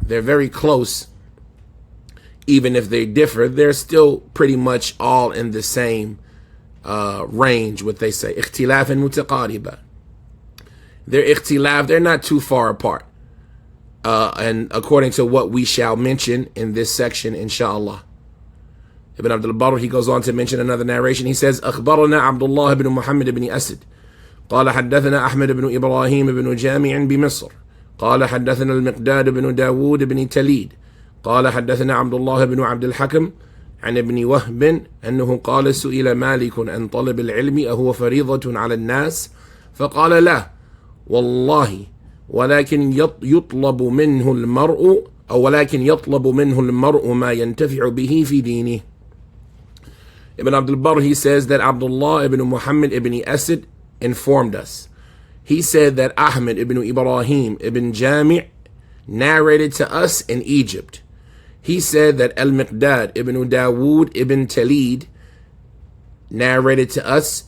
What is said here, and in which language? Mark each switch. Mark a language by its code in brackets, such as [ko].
[en] They're very close. Even if they differ, they're still pretty much all in the same range, what they say. [ar] اختلاف متقاربة. [en] They're ikhtilaf, they're not too far apart. And according to what we shall mention in this section, inshallah. Ibn Abdul Barr, he goes on to mention another narration. He says, [ar] أخبرنا عبد الله بن محمد بن أسد قال حدثنا أحمد بن إبراهيم بن جامع بمصر قال حدثنا المقداد بن داود بن تليد قال حدثنا عبد الله بن عبد الحكم عن ابن وهب أنه قال سئل مالك عن طلب العلم أهو فريضة على الناس فقال لا والله ولكن يطلب منه المرء ما ينتفع به في دينه. [en] Ibn Abdul Barr, he says that Abdullah ibn Muhammad ibn Asad informed us. He said that Ahmed ibn Ibrahim ibn Jami' narrated to us in Egypt. He said that Al-Miqdad ibn Dawood ibn Talid narrated to us.